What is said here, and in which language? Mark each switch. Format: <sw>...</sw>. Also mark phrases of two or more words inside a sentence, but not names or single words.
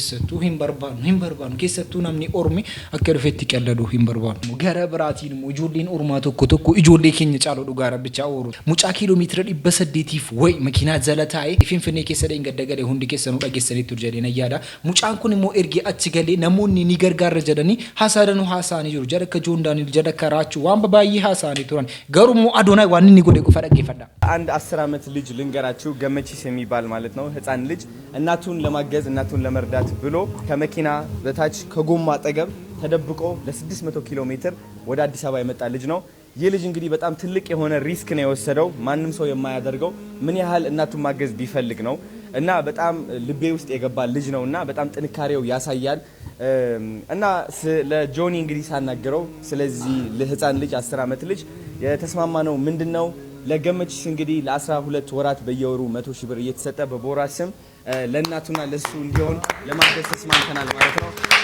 <om>keessattuu namni ormi akka dhufetti qalladu hin barbaannu gara biraatiin immoo ijoolleen ormaa tokko ijoollee keenya caaloo dhugaa rabbichaa ooru mucaa kiiloomeetira 800f way makiinaa jala taa'ee Finfinnee keessa dheengadda galee hundi keessanuu dhageessaniitu jedheen ayyaada mucaan kun immoo ergi achi galee namoonni ni gargaarra jedhanii haasaadanu haasaanii jiru jara akka Joon Daaniil jara ከራቹ ዋን በባይ ሐሳኒ ቱራን ገሩሙ አዶናይ ዋንን ይጎደ ኩፈረቅ ይፈዳ</om> <am>አንድ 10 ዓመት ልጅ ልንገራችሁ ገመቺስ የሚባል ማለት ነው ህፃን ልጅ እናቱን ለማገዝ እናቱን ለመርዳት ብሎ ከመኪና በታች ከጎማ አጠገብ ተደብቆ ለ600 ኪሎ ሜትር ወደ አዲስ አበባ የመጣ ልጅ ነው ይህ ልጅ እንግዲህ በጣም ትልቅ የሆነ ሪስክ ነው የወሰደው ማንንም ሰው የማያደርገው ምን ያህል እናቱን ማገዝ ቢፈልግ ነው እና በጣም ልቤ ውስጥ የገባ ልጅ ነውና በጣም ጥንካሬው ያሳያል እና ለጆኒ እንግዲህ ሳናገረው ስለዚህ ለህፃን ልጅ 10 ዓመት ልጅ የተስማማነው ምንድነው ለገመቺስ እንግዲህ ለ12 ወራት በየወሩ 100,000 ብር እየተሰጠ በቦራ ስም ለእናቱና ለሱ እንዲሆን ለማገዝ ተስማምተናል ማለት ነው</am>